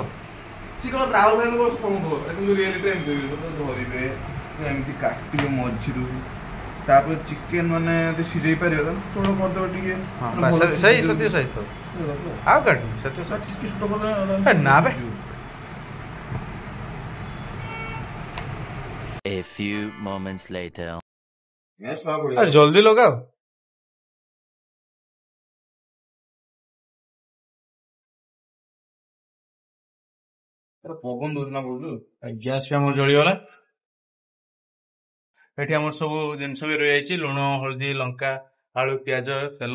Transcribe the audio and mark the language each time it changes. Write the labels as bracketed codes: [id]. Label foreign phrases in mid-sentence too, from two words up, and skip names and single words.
[or] ସେ କଣ ରାହୁଲ ଭାଇଙ୍କ କିନ୍ତୁ ରିଆଲିଟି ଏମିତି ଧରିବେ, ଏମିତି କାଟିବେ ମଝିରୁ। ତାପରେ ଚିକେନ ମାନେ ଯଦି ସିଝେଇ ପାରିବ ତାହେଲେ ଛୋଟ କରିଦେବ ଟିକେ। ଆଉ କାଟ ଟିକେ ଛୋଟ କରିଦେବେ ନା ବେ। [en] A few moments later. [or] ଜଲ୍ଦି ଲଗାଅ। ପବନ ଦଉଛି ନା ବୋଲୁ। ଗ୍ୟାସ ବି ଆମର ଜଳିଗଲା। ଏଠି ଆମର ସବୁ ଜିନିଷ ବି ରହିଯାଇଛି, ଲୁଣ, ହଳଦୀ, ଲଙ୍କା, ଆଳୁ, ପିଆଜ, ତେଲ।